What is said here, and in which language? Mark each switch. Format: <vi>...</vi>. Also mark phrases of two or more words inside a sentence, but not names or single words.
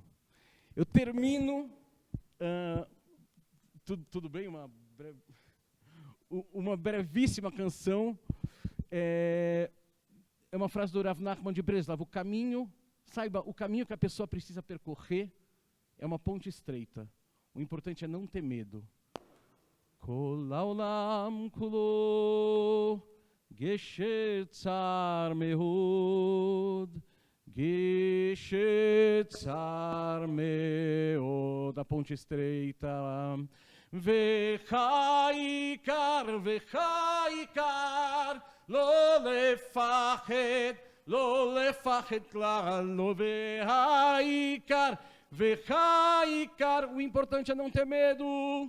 <pt>Eu termino, tudo bem? Uma brevíssima canção, é uma frase do Rav Nachman de Breslav: o caminho que a pessoa precisa percorrer é uma ponte estreita. O importante é não ter medo.</pt> <he>כל העולם כולו גשר צר מאוד, גשר צר מאוד,</he> <pt>a ponte estreita.</pt> <he>והעיקר, לא לפחד כלל, לא והעיקר,</he> <pt>o importante é não ter medo.</pt>